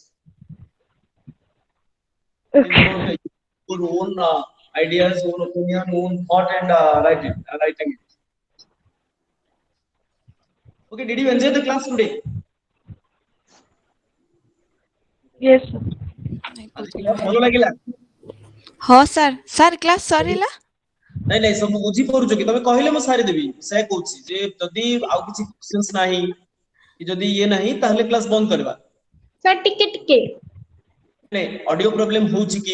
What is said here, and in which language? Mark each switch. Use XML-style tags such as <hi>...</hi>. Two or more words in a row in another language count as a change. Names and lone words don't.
<en>It is about your own ideas, own opinion, own thought, and writing it. Okay, did you enjoy the class today? Yes, sir.</en> <or>ଭଲ ଲାଗିଲା? ହଁ</or> <en>sir sir class</en> <or>ସରିଲା? ନାଇଁ ନାଇଁ ସବୁ ବୁଝି ପାରୁଛ କି? ତମେ କହିଲେ ମୁଁ ସାରିଦେବି। ସେ କହୁଛି ଯେ ଯଦି ଆଉ କିଛି କ୍ୱେଶ୍ଚନ୍ସ ନାହିଁ କି ଯଦି ଇଏ ନାହିଁ ତାହେଲେ କ୍ଲାସ୍ ବନ୍ଦ କରିବା। ସାର୍ ଟିକେ ନାଇଁ</or> <en>audio problem</en> <or>ହଉଛି କି?</or>